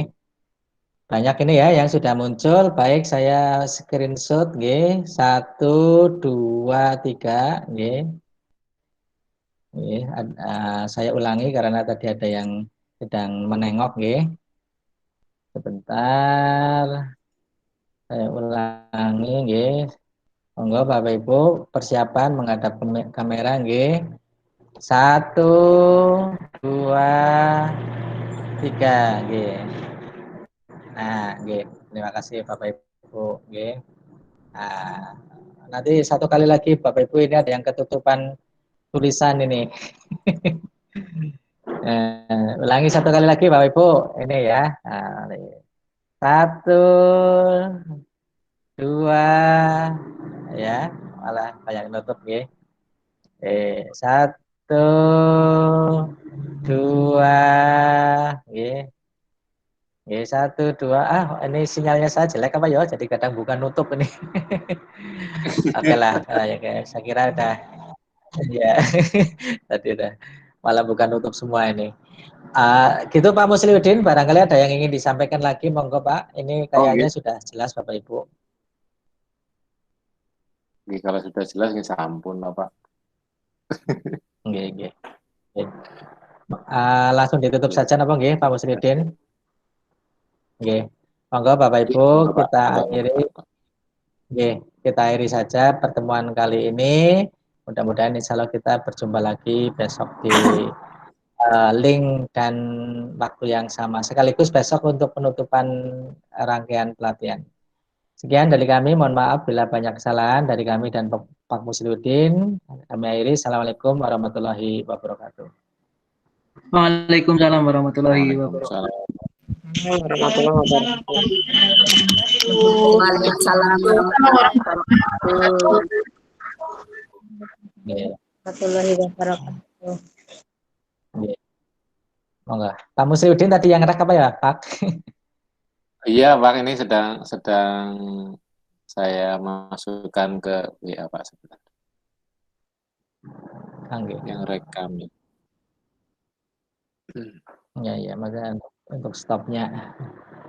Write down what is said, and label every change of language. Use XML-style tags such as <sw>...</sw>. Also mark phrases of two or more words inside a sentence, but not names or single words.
<id>Banyak ini ya yang sudah muncul, baik saya screenshot nggih, 1 2 3 nggih. Nggih, saya ulangi karena tadi ada yang sedang menengok nggih. Sebentar. Saya ulangi nggih. Monggo Bapak Ibu persiapan menghadap kamera nggih. 1 2 3 nggih. Nah, nggih. Terima kasih Bapak Ibu nggih. Nah, nanti satu kali lagi Bapak Ibu ini ada yang ketutupan tulisan ini. Ulangi satu kali lagi Bapak Ibu ini ya. Nah, 1 2 ya, malah banyak nutup nggih. 1 2 nggih. Nggih, 1 2 ini sinyalnya saya jelek apa ya? Jadi kadang bukan nutup ini. Oke lah, ya guys, saya kira udah ya. Tadi udah malah bukan nutup semua ini. Gitu Pak Musliuddin, barangkali ada yang ingin disampaikan lagi, monggo Pak. Ini kayaknya sudah jelas Bapak Ibu. Oke, kalau sudah jelas ya sampun lah Pak. Nggih. Langsung ditutup saja napa nggih Pak Musliuddin? Nggih. Monggo Bapak Ibu kita akhiri. Nggih, kita akhiri saja pertemuan kali ini. Mudah-mudahan</id> <ar>إن شاء الله</ar> <id>kita berjumpa lagi besok di link dan waktu yang sama. Sekaligus besok untuk penutupan rangkaian pelatihan. Sekian dari kami, mohon maaf bila banyak kesalahan dari kami dan Pak Musliuddin. Kami akhiri.</id> <ar>السلام عليكم ورحمة الله وبركاته. وعليكم السلام ورحمة الله Waalaikumsalam. وعليكم السلام ورحمة الله وبركاته.</ar> <id>Monggo. Pak Musliuddin tadi yang ngerak apa ya, Pak? Iya, Pak, ini sedang saya masukkan ke WA Pak sebentar. Yang rekam. Ya, makanya untuk stopnya.</id>